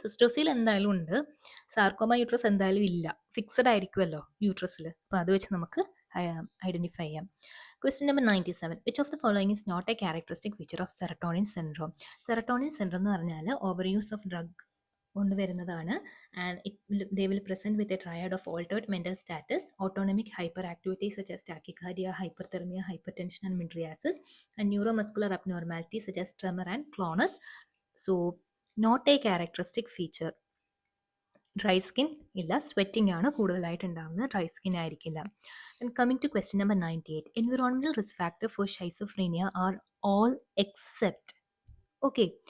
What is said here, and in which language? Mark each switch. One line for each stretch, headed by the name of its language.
Malayalam: സിസ്റ്റോസിൽ എന്തായാലും ഉണ്ട്, sarcoma uterus എന്തായാലും ഇല്ല, ഫിക്സഡ് ആയിരിക്കുമല്ലോ യൂട്രസിൽ. അപ്പോൾ അത് വെച്ച് നമുക്ക് ഐഡൻറ്റിഫൈ ചെയ്യാം.
English: Question number 97. Which of the following is not a characteristic feature of serotonin syndrome?
Malayalam: Serotonin syndrome എന്ന് പറഞ്ഞാൽ overuse of drug കൊണ്ടുവരുന്നതാണ്.
English: And they will present with a triad of altered mental status, autonomic hyperactivity such as tachycardia, hyperthermia, hypertension and mydriasis, and neuromuscular abnormalities such as tremor and clonus. So not a characteristic feature.
Malayalam: Dry skin ഇല്ല, sweating ആണ് കൂടുതലായിട്ട് ഉണ്ടാകുന്നത്, dry skin ആയിരിക്കില്ല.
English: And coming to question number 98. Environmental risk factor for schizophrenia are all except. Okay.